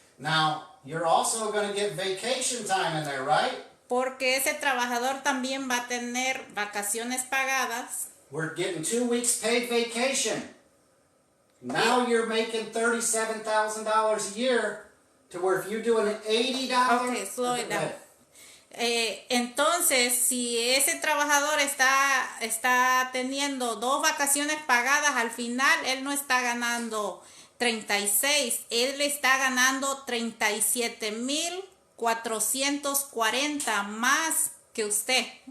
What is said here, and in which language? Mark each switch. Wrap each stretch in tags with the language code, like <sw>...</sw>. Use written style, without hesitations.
<en>Now, you're also going to get vacation time in there, right?</en> <es>Porque ese trabajador también va a tener vacaciones pagadas.</es> <en>We're getting 2 weeks paid vacation. Now you're making $37,000 a year to where if you're doing an $80... Okay, slow it down.</en> <es>Entonces, si ese trabajador está teniendo 2 vacaciones pagadas, al final él no está ganando 36, él está ganando 37,440 más que usted.</es>